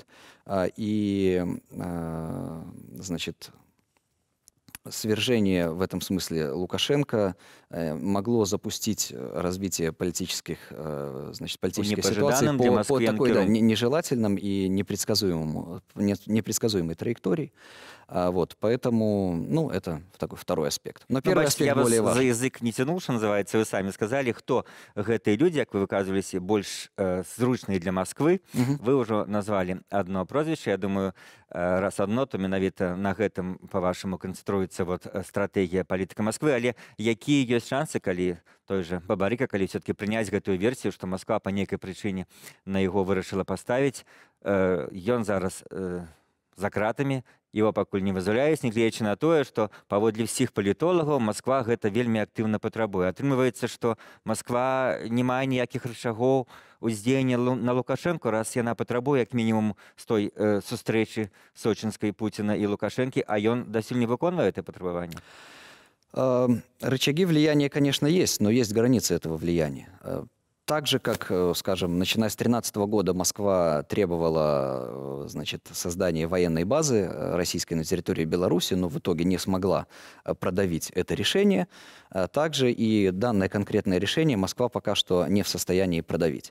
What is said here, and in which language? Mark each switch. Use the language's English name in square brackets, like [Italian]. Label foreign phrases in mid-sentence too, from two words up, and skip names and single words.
[Russian] И, значит, свержение в этом смысле Лукашенко могло запустить развитие политических, значит, политической ситуации по такой нежелательном и непредсказуемой траектории. Вот, поэтому, ну, это такой второй аспект. Но первый аспект более важный. Я вас за язык не тянул, что называется, вы сами сказали, кто гэтые люди, как вы выказывались, больше зручные для Москвы. Вы уже назвали одно прозвище. Я думаю, раз одно, то [Belarusian] менавіта на гэтым, [Russian] по-вашему, концентруется вот стратегия политика Москвы. Але какие есть шансы, коли той же Бабарико, коли все-таки принять гэтую версию, что Москва по некой причине на его вырашила поставить, [Belarusian] ён зараз за кратами, его пакуль не вызваляюць, нягледзячы на тое, што паводле ўсіх палітолагаў Москва гэта вельмі актыўна патрабуе. Атрымліваецца, што Москва не мае ніякіх рычагоў уздзеяння на Лукашенко, раз яна патрабуе як мінімум з той сустрэчы сочинскай Путина и Лукашенко, а ён дасюль не выконвае это патрабаванне. [Russian] Рычаги влияния, конечно, есть, но есть границы этого влияния. Так же, как, скажем, начиная с 2013 года Москва требовала, значит, создания военной базы российской на территории Беларуси, но в итоге не смогла продавить это решение, также и данное конкретное решение Москва пока что не в состоянии продавить.